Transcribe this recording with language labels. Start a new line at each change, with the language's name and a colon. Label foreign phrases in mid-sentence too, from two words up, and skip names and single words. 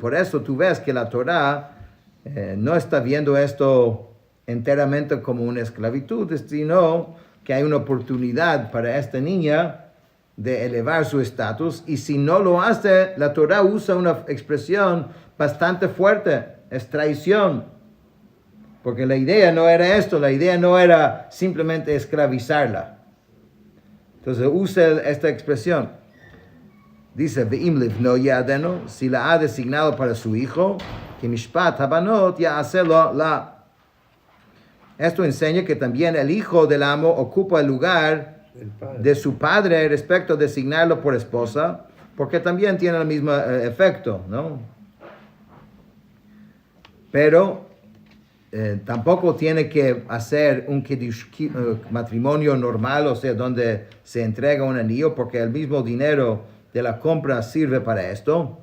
Spanish: Por eso tú ves que la Torah no está viendo esto enteramente como una esclavitud, sino que hay una oportunidad para esta niña de elevar su estatus, y si no lo hace, la Torah usa una expresión bastante fuerte, es traición, porque la idea no era esto, la idea no era simplemente esclavizarla. Entonces usa esta expresión. Dice,
Hebrew: ואם לבנו ייעדנה,
Spanish: si la ha designado para su hijo, que
Hebrew: משפט הבנות יעשה לה.
Spanish: Esto enseña que también el hijo del amo ocupa el lugar de su padre respecto a designarlo por esposa, porque también tiene el mismo efecto, ¿no? Pero tampoco tiene que hacer un matrimonio normal, o sea, donde se entrega un anillo, porque el mismo dinero de la compra sirve para esto.